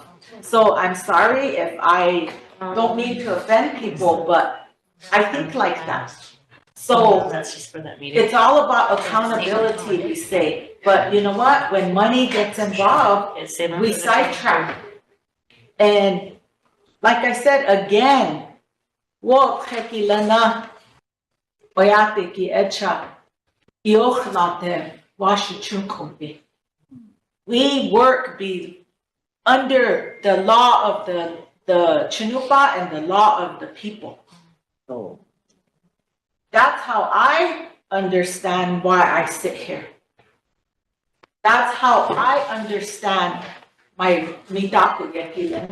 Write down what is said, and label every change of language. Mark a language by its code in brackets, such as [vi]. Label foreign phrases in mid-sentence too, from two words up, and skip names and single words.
[en] So I'm sorry if I don't mean to offend people, but I think like that. So That's just for that meeting. it's all about accountability, we say, but you know what? When money gets involved, we sidetrack. And like I said, again, [lkt] wo tekilana oyate ki echa iochnate washichunkobi. [en] We work under the law of the Chinupa and the law of the people. So that's how I understand why I sit here. That's how I understand my Midaku Yakila.